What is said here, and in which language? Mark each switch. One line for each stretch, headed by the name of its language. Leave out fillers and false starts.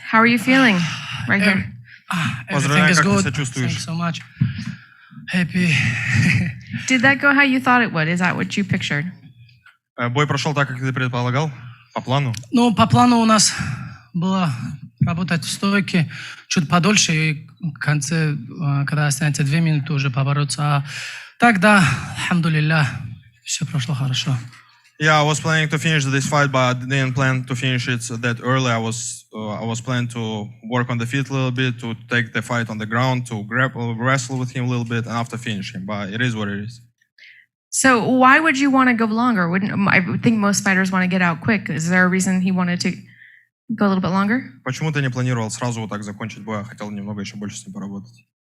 English: How are you feeling right here? Everything is good. Thank you so much. Happy. Did that go how you thought it would? Is that what you pictured?
Russian: Бой прошел так, как ты предполагал, по плану. Ну, по плану у нас было работать в стойке чуть подольше, и в конце, когда останется 2 минуты, уже побороться. А так, да, алхамдулилля, все прошло хорошо.
English: Yeah, I was planning to finish this fight, but I didn't plan to finish it that early. I was planning to work on the feet a little bit, to take the fight on the ground, to wrestle with him a little bit, and after finish him. But it is what it is. So why would you want to go longer? I would think most fighters want to get out quick. Is there a reason he wanted to go a little bit longer?
Russian: Почему ты не планировал сразу вот так закончить бой, а хотел немного еще больше с ним поработать?